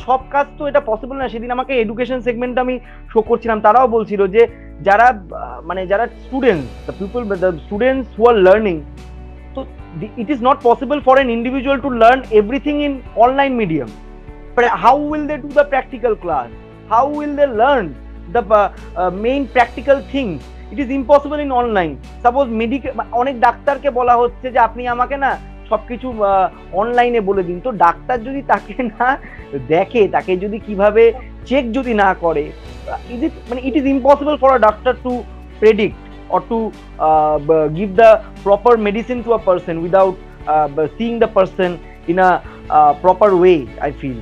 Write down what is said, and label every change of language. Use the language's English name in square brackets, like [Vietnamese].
[Bangla] সব কাজ তো এটা পসিবল না। সেদিন আমাকে এডুকেশন সেগমেন্ট আমি শো করছিলাম, তারাও বলছিল যে যারা মানে যারা students, [English] The people, the students who are learning, তো it is not possible for an individual to learn everything in online medium. But how will they do the practical class? How will they learn the main practical things? It is impossible in online. Suppose [Bangla] অনেক ডাক্তারকে বলা হচ্ছে যে আপনি আমাকে না সবকিছু অনলাইনে বলে দিন, তো ডাক্তার যদি তাকে না দেখে, তাকে যদি কিভাবে চেক যদি না করে, [English] it is impossible for a doctor to predict or to give the proper medicine to a person without seeing the person in a proper way, I feel.